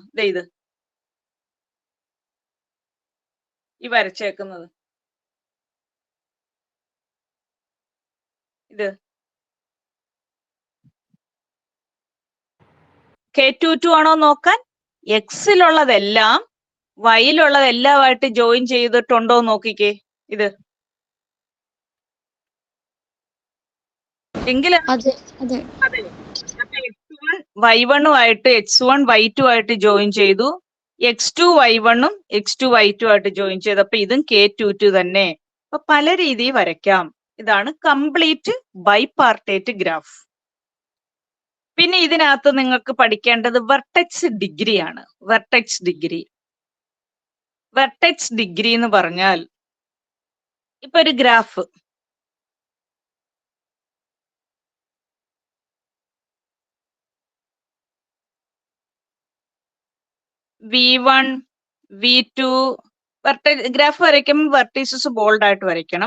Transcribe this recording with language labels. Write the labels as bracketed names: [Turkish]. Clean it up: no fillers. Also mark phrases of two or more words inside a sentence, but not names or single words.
[Malayalam] ഇത് ഈ വരച്ചേക്കുന്നത് ഇത് K22 ആണോ നോക്കാൻ എക്സിലുള്ളതെല്ലാം വൈയിലുള്ളതെല്ലാമായിട്ട് ജോയിൻ ചെയ്തിട്ടുണ്ടോ നോക്കിക്കേ. ഇത് എങ്കിലും അതെ അതെ x1 y1 x1 y2 ആയിട്ട് ജോയിൻ ചെയ്തു, x2 y1 x2 y2 ആയിട്ട് ജോയിൻ ചെയ്തു. അപ്പൊ ഇതും K22 തന്നെ. അപ്പൊ പല രീതിയിൽ വരയ്ക്കാം. ഇതാണ് [English] complete bipartite graph. [Malayalam] പിന്നെ ഇതിനകത്ത് നിങ്ങൾക്ക് പഠിക്കേണ്ടത് [English] vertex degree [Malayalam] ആണ്. [English] vertex degree. vertex degree [Malayalam] എന്ന് പറഞ്ഞാൽ ഇപ്പൊ ഒരു ഗ്രാഫ് V1 V2 ഗ്രാഫ് വരയ്ക്കുമ്പോൾ വെർട്ടീസസ് ബോൾഡ് ആയിട്ട് വരയ്ക്കണം.